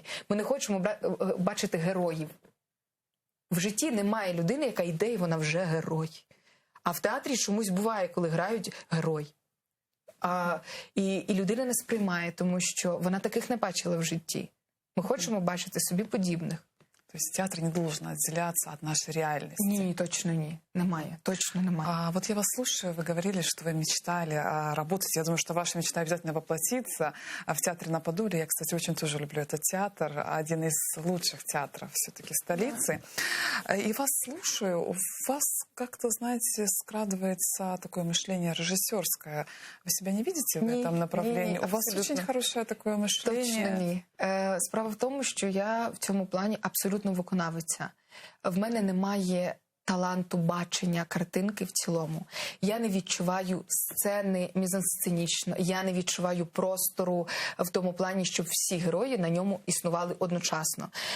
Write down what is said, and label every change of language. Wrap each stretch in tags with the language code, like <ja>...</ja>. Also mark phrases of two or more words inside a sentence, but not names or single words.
<uk>Ми не хочемо бачити героїв. В житті немає людини, яка йде, і вона вже герой. А в театрі чомусь буває, коли грають герой. І людина не сприймає, тому що вона таких не бачила в житті. Ми хочемо бачити собі подібних.</uk> <ru>То есть театр не должен отделяться от нашей реальности?</ru> <uk>Ні, точно ні. Немає. Точно немає.</uk> <ru>Вот я вас слушаю, вы говорили, что вы мечтали работать. Я думаю, что ваша мечта обязательно воплотится в театре на Подоле. Я, кстати, очень тоже люблю этот театр. Один из лучших театров все-таки столицы. И вас слушаю, у вас как-то, знаете, скрадывается такое мышление режиссерское. Вы себя не видите в этом направлении?</ru> <uk>Ні,</uk> <ru>у вас очень хорошее такое мышление.</ru> <uk>Точно ні. Справа в тому, що я в цьому плані абсолютно виконавиця. В мене немає таланту бачення картинки в цілому. Я не відчуваю сцени мізансценічно, я не відчуваю простору в тому плані, щоб всі герої на ньому існували одночасно.</uk>